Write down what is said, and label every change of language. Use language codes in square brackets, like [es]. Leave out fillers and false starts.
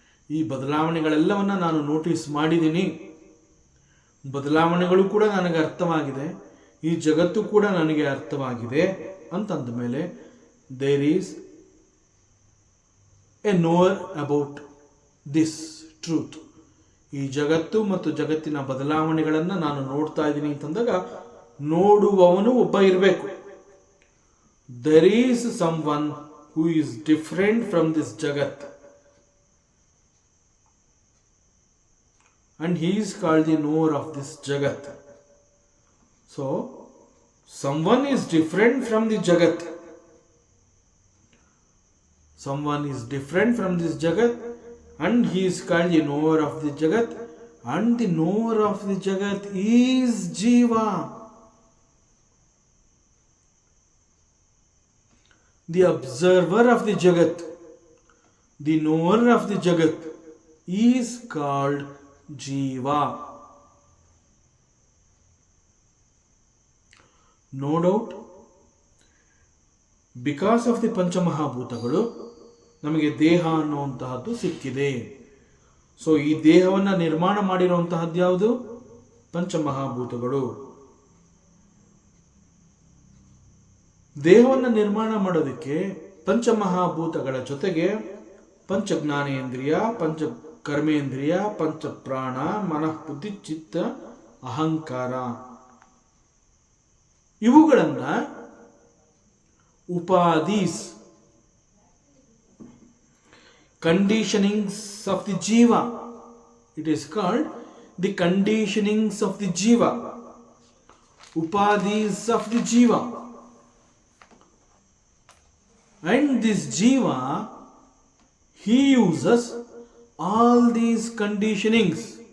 [kn] ಈ ಬದಲಾವಣೆಗಳೆಲ್ಲವನ್ನ ನಾನು ನೋಟಿಸ್ ಮಾಡಿದ್ದೀನಿ. ಬದಲಾವಣೆಗಳು ಕೂಡ ನನಗೆ ಅರ್ಥವಾಗಿದೆ, ಈ ಜಗತ್ತು ಕೂಡ ನನಗೆ ಅರ್ಥವಾಗಿದೆ ಅಂತಂದ ಮೇಲೆ [en] There is a knower about this truth. [kn] ಈ ಜಗತ್ತು ಮತ್ತು ಜಗತ್ತಿನ ಬದಲಾವಣೆಗಳನ್ನು ನಾನು ನೋಡ್ತಾ ಇದ್ದೀನಿ ಅಂತಂದಾಗ ನೋಡುವವನು ಒಬ್ಬ ಇರಬೇಕು. [en] There is someone who is different from this Jagat. And he is called the knower of this Jagat. So, someone is different from the Jagat. Someone is different from this Jagat, and he is called the knower of the Jagat. And the knower of the Jagat is Jiva. The observer of the Jagat, the knower of the Jagat is called Jiva. No doubt, because of the [kn] ಪಂಚಮಹಾಭೂತಗಳು ನಮಗೆ ದೇಹ ಅನ್ನುವಂತಹದ್ದು ಸಿಕ್ಕಿದೆ. So ಈ ದೇಹವನ್ನು ನಿರ್ಮಾಣ ಮಾಡಿರುವಂತಹದ್ದು ಯಾವುದು? ಪಂಚಮಹಾಭೂತಗಳು. ದೇಹವನ್ನು ನಿರ್ಮಾಣ ಮಾಡೋದಕ್ಕೆ ಪಂಚಮಹಾಭೂತಗಳ ಜೊತೆಗೆ ಪಂಚಜ್ಞಾನೇಂದ್ರಿಯ, ಪಂಚ ಕರ್ಮೇಂದ್ರಿಯ, ಪಂಚ ಪ್ರಾಣ, ಮನಃ, ಬುದ್ಧಿ, ಚಿತ್ತ, ಅಹಂಕಾರ, ಇವುಗಳನ್ನ ಉಪಾದೀಸ್, [en] Conditionings of the jiva. It is called the conditionings of the jiva, upadhis of the jiva. And this jiva, he uses all these conditionings.